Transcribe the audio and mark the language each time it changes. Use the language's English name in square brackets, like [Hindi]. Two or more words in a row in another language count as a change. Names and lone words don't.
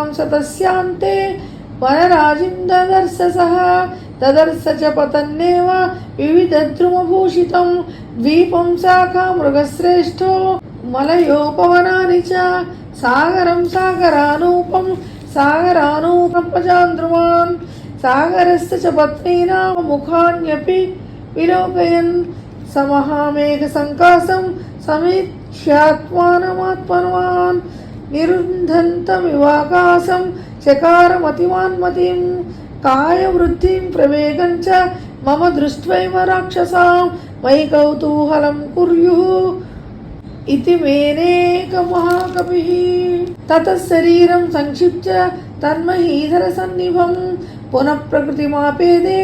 [Sanskrit] సతస్యాంతే వనరాజిం దదర్శ సః దదర్శ చ పతన్నేవ వివిధద్రుమభూషితం ద్వీపం శాఖా మృగశ్రేష్ఠో మలయోపవనాని చ సాగరం సాగరానూపం సాగరానూపజాంధ్రుమాన్ సాగరస్య చ పత్నీనాం ముఖాన్యపి విలోకయన్ సమహామేఘ సంకాసం సమీక్ష్యాత్మానమాత్మనవాన్ निरुन्धन्तमिवाकाशं चकारमतिमान्मतिं कायवृद्धिं प्रवेगं च मम दृष्ट्वैव राक्षसां मयि कौतूहलं कुर्युः इति मेनेकमहाकविः। ततः शरीरं संक्षिप्य तन्महीधरसन्निभं पुनः प्रकृतिमापेदे